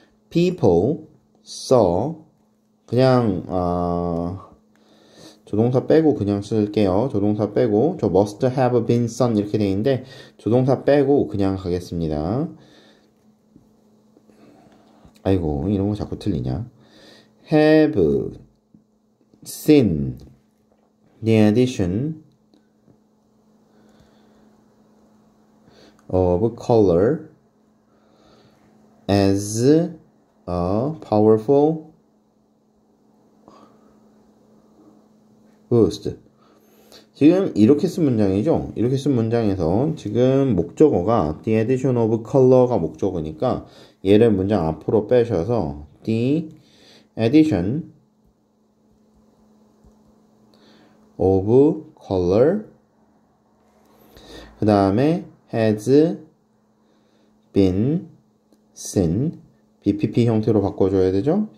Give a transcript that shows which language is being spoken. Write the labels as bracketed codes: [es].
[ko] People saw 그냥 조동사 빼고 그냥 쓸게요. 조동사 빼고 저 must have been seen 이렇게 돼 있는데 조동사 빼고 그냥 가겠습니다. 아이고 이런 거 자꾸 틀리냐. [en] have seen the addition of color as a powerful boost. [ko] 지금 이렇게 쓴 문장이죠. 이렇게 쓴 문장에서 지금 목적어가 the addition of color 가 목적어니까 얘를 문장 앞으로 빼셔서 the addition of color 그 다음에 has been seen BPP 형태로 바꿔줘야 되죠.